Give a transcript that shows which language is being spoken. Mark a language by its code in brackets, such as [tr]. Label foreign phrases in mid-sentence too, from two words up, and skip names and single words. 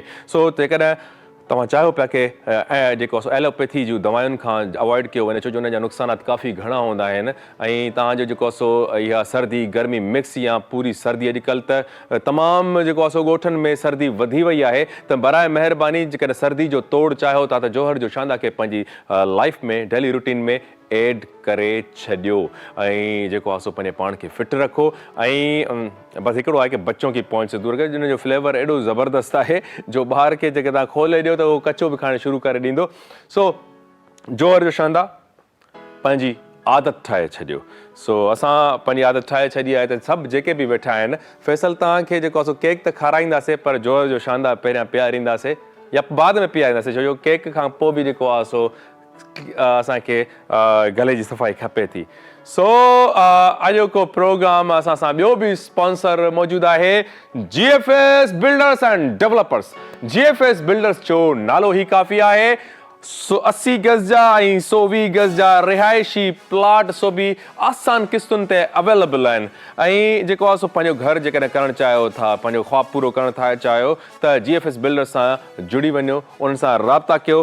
[sd] सो जेकॾहिं तव्हां चाहियो पिया की जेको एलोपैथी जूं दवायुनि खां अवॉइड कयो वञे छो जो उन जा नुक़सानात काफ़ी घणा हूंदा आहिनि ऐं तव्हांजो जेको सो इहा सर्दी गर्मी मिक्स या पूरी सर्दी अॼुकल्ह त तमामु जेको आहे सो ॻोठनि में सर्दी वधी वई आहे त बराए महिरबानी जेकॾहिं सर्दी जो तोड़ चाहियो था त जोहर जो शांदा खे पंहिंजी लाइफ में [en] daily routine [sd] में एड करे छॾियो ऐं जेको आहे सो पंहिंजे पाण खे फिट रखो। ऐं बसि हिकिड़ो आहे कि [ur] بچوں کی پہنچ سے دور [sd] करे, जिन जो फ्लेवर एॾो ज़बरदस्त आहे जो ॿार खे जेके तव्हां खोले ॾियो त उहो कचो बि खाइणु शुरू करे ॾींदो। सो जोहर जो शांदा पंहिंजी आदत ठाहे छॾियो। सो असां पंहिंजी आदत ठाहे छॾी आहे त सभु जेके बि वेठा आहिनि फैसल तव्हांखे जेको आहे सो केक त खाराईंदासीं पर जोहर जो शांदा पहिरियां पीआरींदासीं या बाद में पीआरींदासीं छो जो केक खां पोइ बि जेको आहे सो असांखे गले जी सफ़ाई खपे थी। सो अॼोको प्रोग्राम असां सां ॿियो बि स्पॉन्सर मौजूदु आहे GFS बिल्डर्स एंड डेवलपर्स। GFS बिल्डर्स जो नालो ई काफ़ी आहे। 80 गज़ जा ऐं 120 गज़ जा रिहाइशी प्लाट सो बि आसान क़िस्तुनि ते अवेलेबल आहिनि ऐं जेको आहे सो पंहिंजो घर जेकॾहिं करणु चाहियो था, पंहिंजो ख़्वाबु पूरो करणु था चाहियो त GFS बिल्डर्स सां जुड़ी वञो, उन्हनि सां राब्ता कयो।